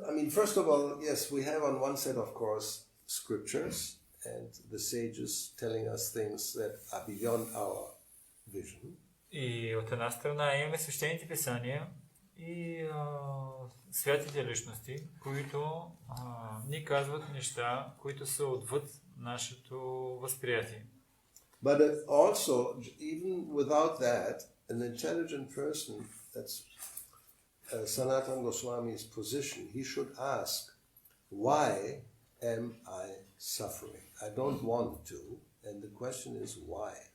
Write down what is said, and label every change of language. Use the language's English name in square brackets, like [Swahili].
[English] First of all, yes, we have on one side, of course, scriptures and the sages telling us things that are beyond our vision. [Bulgarian] И от една страна имаме свещените писания и святите личности, които ни казват неща, които са отвъд нашето възприятие. [English] But also, even without that, an intelligent person, that's Sanatana Goswami's position, he should ask, why am I suffering? I don't want to, and the question is why.